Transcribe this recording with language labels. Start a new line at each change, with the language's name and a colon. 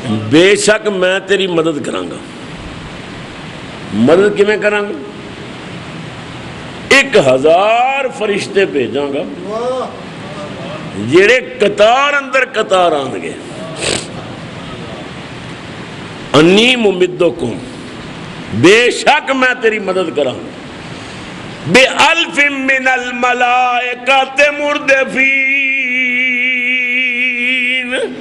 Punjabi: بے شک میں تیری مدد کرانگا. مدد کیویں کرانگا؟ 1000 فرشتے بھیجاں گا جڑے قطار اندر قطار آن گے.
Arabic: انی ممدکم,
Punjabi: بے شک میں تیری مدد کراں
Arabic: بِأَلْفٍ مِّنَ الْمَلَائِكَةِ مُرْدِفِينَ.